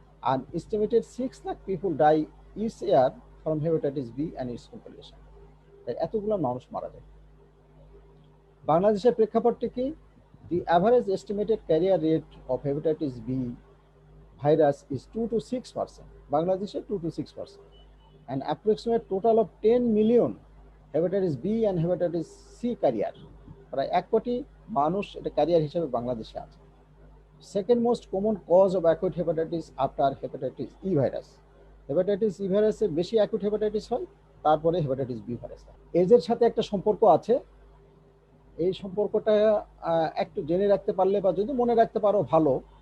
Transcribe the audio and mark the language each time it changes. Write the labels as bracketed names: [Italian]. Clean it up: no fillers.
[English] আর estimated 6 lakh people die each year from hepatitis B and its complication. [Bangla] তাই এতগুলো মানুষ মারা যায়। বাংলাদেশের প্রেক্ষাপটটি কি? [English] The average estimated carrier rate of hepatitis B virus is 2 to 6%. [Bangla] বাংলাদেশে 2 to 6%. [English] An approximate total of 10 million hepatitis B and hepatitis C carrier, [Bangla] প্রায় 1 কোটি মানুষ এটা ক্যারিয়ার হিসেবে বাংলাদেশে আছে। [English] Second most common cause of acute hepatitis after hepatitis E virus. [Bangla] Hepatitis E ভাইরাসে বেশি অ্যাকুট হেপাটাইটিস হয়, তারপরে হেপাটাইটিস বি ভাইরাস হয়। এজের সাথে একটা সম্পর্ক আছে, এই সম্পর্কটা একটু জেনে রাখতে পারলে বা যদি মনে রাখতে পারো ভালো।